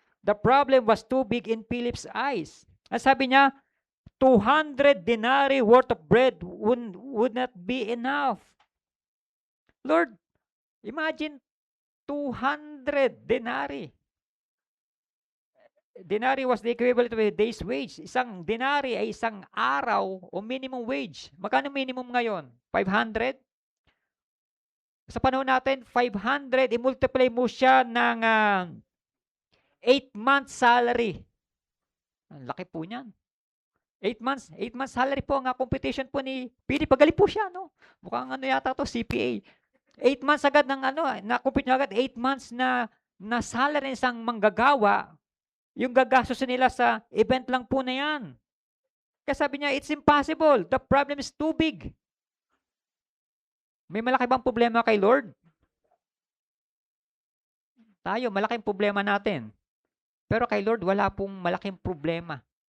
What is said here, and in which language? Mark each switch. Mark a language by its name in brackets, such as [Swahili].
[English] The problem was too big in Philip's eyes. [Filipino] At sabi niya, [English] 200 denarii worth of bread would not be enough. Lord, imagine 200 denarii. Denari was the equivalent of a day's wage. [Filipino] Isang denari ay isang araw o minimum wage. Magkano minimum ngayon? 500? Sa panahon natin, 500, i-multiply mo siya ng 8 months salary. Ang laki po niyan. 8 months salary po ang competition po ni Philip. Pagaling po siya, no? Mukhang yata to, CPA. 8 months agad ng na-compete niya agad, 8 months na salary ng isang manggagawa. Yung gagastos nila sa event lang po na yan. Kaya sabi niya, [English] it's impossible. The problem is too big. [Filipino] May malaki bang problema kay Lord? Tayo, malaking problema natin. Pero kay Lord, wala pong malaking problema.